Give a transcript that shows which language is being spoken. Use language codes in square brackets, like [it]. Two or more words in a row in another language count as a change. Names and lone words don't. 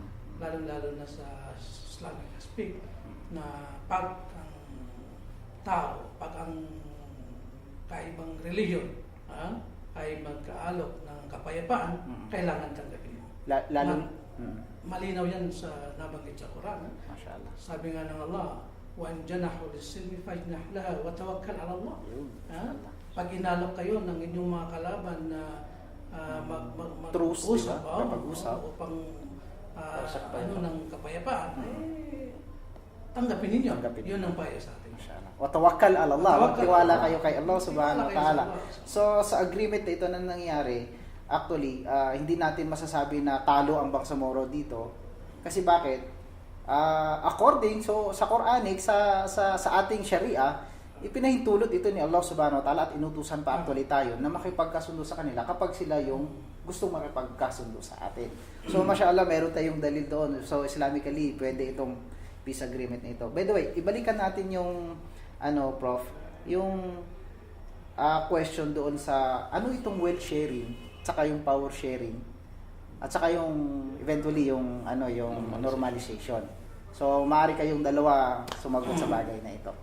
[tl] Lalo-lalo na sa [en] Islamic aspect [tl] na pag ang tao, pag ang kaibang reliyon ay magkaalok ng kapayapaan, kailangan tanggapin mo. malinaw yan sa nabanggit sa Quran. Mashallah. Sabi nga ng Allah, [ar] وَأَنْ جَنَحُوا لِلسِّلْمِ فَاجْنَحْ لَهَا وَتَوَكَّلْ عَلَى اللَّهِ. [tl] Ha? Pag inalok kayo ng inyong mga kalaban na Truce, mag-usap, diba? Kapag-usap. upang Sa kapayapaan. ng kapayapaan, tanggapin ninyo. Tanggapin. Yun ang payo sa atin. [ar] ما شاء الله. وتوكل على الله. [tl] Tawakkal. Magtiwala kayo kay Allah [ar] سبحانه و [tl] Tiwala kayo ta'ala. sa Allah. So sa agreement na ito na nangyari, actually, hindi natin masasabi na talo ang Bangsamoro dito. Kasi bakit? According sa Quranic, sa ating Sharia, ipinahintulot ito ni Allah [ar] سبحانه وتعالى [tl] at inutusan pa actually tayo na makipagkasundo sa kanila kapag sila yung gustong makipagkasundo sa atin. So mashallah, meron tayong dalil doon. So Islamically, pwede itong [en] peace agreement [tl] na ito. [en] By the way, [tl] ibalikan natin yung Prof, yung question doon sa ano itong [en] wealth sharing, [tl] saka yung [en] power sharing, [tl] at saka yung eventually yung yung normalization. So maaari kayong dalawa sumagot sa bagay na ito.